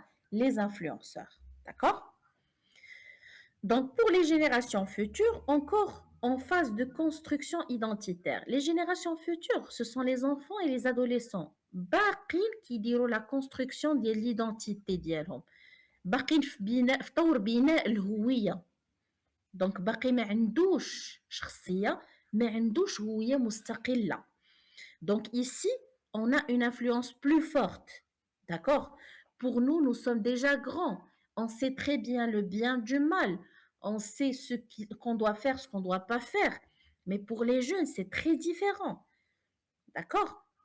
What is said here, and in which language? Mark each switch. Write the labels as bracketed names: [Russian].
[French] Les influenceurs. D'accord? Donc pour les générations futures, encore en phase de construction identitaire. Les générations futures, ce sont les enfants et les adolescents. [Arabic] باقين كيديروا [French] la construction de l'identité [Arabic] ديالهم. باقين في طور بناء الهوية. دونك باقي ما عندوش شخصية, ما عندوش هوية مستقلة. [French] Donc ici, on a une influence plus forte. D'accord? Pour nous, nous sommes déjà grands. On sait très bien le bien du mal. On sait ce qu'on doit faire, ce qu'on ne doit pas faire. Mais pour les jeunes, c'est très différent. D'accord?